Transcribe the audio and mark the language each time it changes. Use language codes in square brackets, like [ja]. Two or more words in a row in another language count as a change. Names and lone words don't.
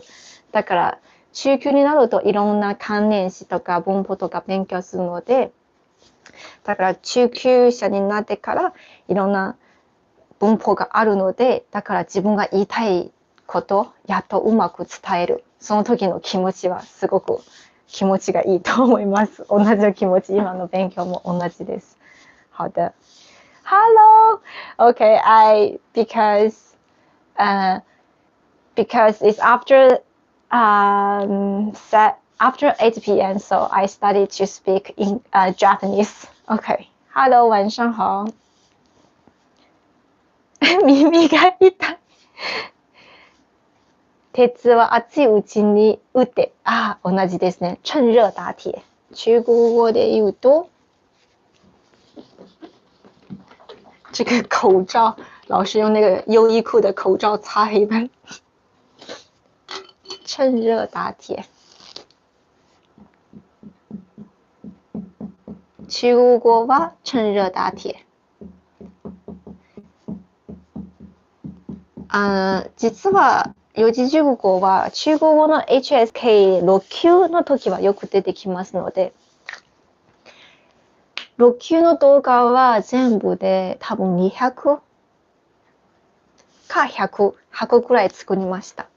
[ja] だから中級になるといろんな関連詞とか文法とか勉強するので、だから中級者になってからいろんな文法があるので、だから自分が言いたいことやっとうまく伝える。その時の気持ちはすごく気持ちがいいと思います。同じ気持ち、今の勉強も同じです。 [zh] 好的。Hello. [en] Okay, because it's after 8 p.m. so I started to speak in Japanese. Okay. Hello, [zh] 晚上好。 [ja] 耳が痛い。鉄は熱いうちに打て。同じですね。 [zh] 趁热打铁。 [ja] 中国語で言うと、 [zh] 这个口罩，老师用那个优衣库的口罩擦黑板。趁热打铁。中国語は趁熱打鐵。 [ja] 実は四字熟語は中国語の HSK6 級の時はよく出てきますので、6級の動画は全部で多分200か100くらい作りました。